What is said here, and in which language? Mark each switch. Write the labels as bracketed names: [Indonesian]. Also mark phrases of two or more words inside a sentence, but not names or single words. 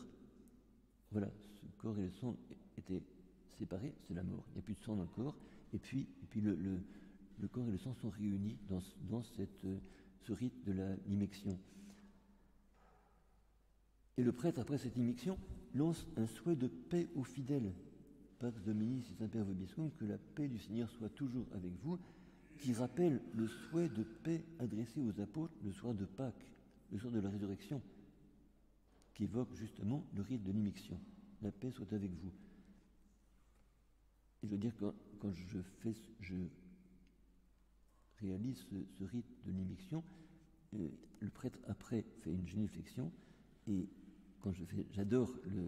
[French] Voilà, ce corps et le sang étaient séparés, c'est la mort. Il n'y a plus de sang dans le corps, et puis le corps et le sang sont réunis dans ce rite de l'immixtion. Et le prêtre, après cette immixtion, lance un souhait de paix aux fidèles. [Latin] Pax Domini sit semper vobiscum, [French] que la paix du Seigneur soit toujours avec vous, qui rappelle le souhait de paix adressé aux apôtres le soir de Pâques, le soir de la résurrection, qui évoque justement le rite de l'immixtion. La paix soit avec vous. Et je veux dire, quand je réalise ce rite de l'immixtion, le prêtre après fait une génuflexion, et quand j'adore le